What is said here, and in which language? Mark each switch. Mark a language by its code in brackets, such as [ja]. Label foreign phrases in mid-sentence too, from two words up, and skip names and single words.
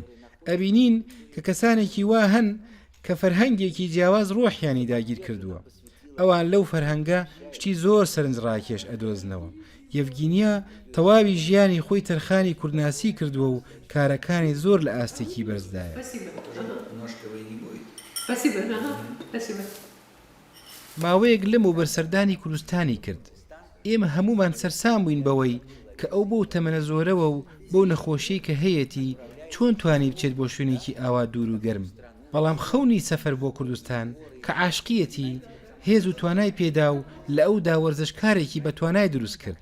[ckb] ئەبینین کە کەسانێکی وا هەن کە فەرهەنگێکی جیاواز ڕۆحیانی داگیر کردووە. ئەوان لەو فەرهەنگە شتی زۆر سەرنج ڕاکێش ئەدۆزنەوە. یەڤگینیا تەواوی ژیانی خۆی تەرخانی کوردناسی کردووە و کارەکانی زۆر لە ئاستێکی بەرزدایە. [ru] Спасибо. Ага. Спасибо. [ckb] ماوەیەک لەم و بەرسەردانی کوردستانی کرد. ئێمە هەمومان سەرسام بووین بەوەی کە ئەو بۆ تەمەنە زۆرەوە و بۆ نەخۆشی کە هەیەی چۆن توانی بچێت بۆ شوێنێکی ئاوا دوور و گەرم. بەڵام خەونی سەفەر بۆ کوردستان کە عاشقیەتی هێز و توانای پێدا و لە ئەودا وەرزشکارێکی بە توانای دروست کرد.